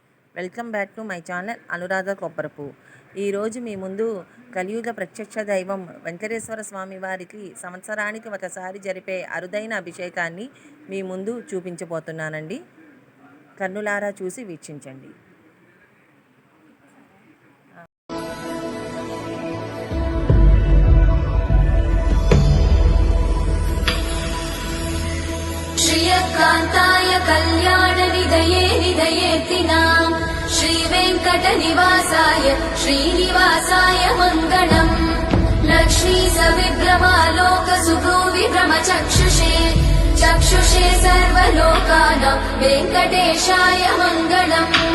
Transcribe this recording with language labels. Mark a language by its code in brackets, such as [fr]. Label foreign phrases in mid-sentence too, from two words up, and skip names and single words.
[en] welcome back to my channel [te] అనురాధ కొప్పరపు. ఈరోజు మీ ముందు కలియుగ ప్రత్యక్ష దైవం వెంకటేశ్వర స్వామి వారికి సంవత్సరానికి ఒకసారి జరిపే అరుదైన అభిషేకాన్ని మీ ముందు చూపించబోతున్నానండి. కన్నులారా చూసి వీక్షించండి. [sa] कान्ताय कल्याण निधये निधयेतिनाम् श्रीवेङ्कटनिवासाय श्रीनिवासाय मङ्गलम् लक्ष्मी सविभ्रमालोक सुभ्रूविभ्रमचक्षुषे चक्षुषे सर्वलोकानां वेङ्कटेशाय मङ्गलम्